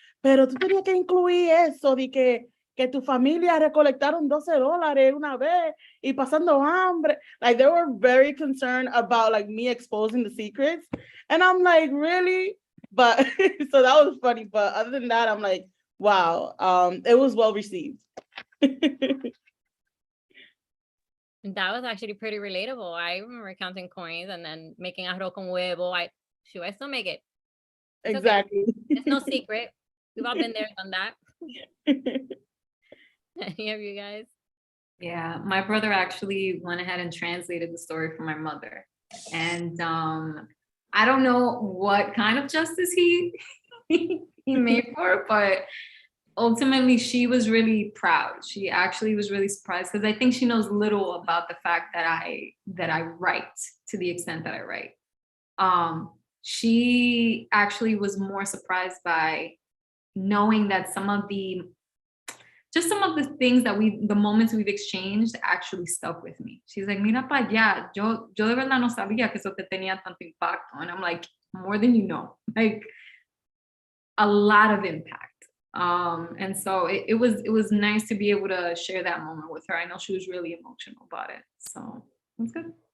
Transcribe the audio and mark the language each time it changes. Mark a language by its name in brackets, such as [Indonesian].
[Spanish] pero tú tenías que incluir eso de que tu familia recolectaron $12 una vez y pasando hambre. [English] Like, they were very concerned about like me exposing the secrets. And I'm like, really? But so that was funny. But other than that, I'm like, wow, it was well received. That was actually pretty relatable. I remember counting coins and then making arroz con huevo. I still make it. It's Exactly. Okay. It's no secret. We've all been there, done that. Any of you guys? Yeah, my brother actually went ahead and translated the story for my mother. And I don't know what kind of justice he made for it, but ultimately she was really proud. She actually was really surprised because I think she knows little about the fact that I write to the extent that I write. She actually was more surprised by knowing that some of the things that the moments we've exchanged actually stuck with me. She's like, [Spanish] mira pa allá, yo de verdad no sabía que eso te tenía tanto impacto. [English] And I'm like, more than you know, like a lot of impact. And so it was nice to be able to share that moment with her. I know she was really emotional about it. So it was good.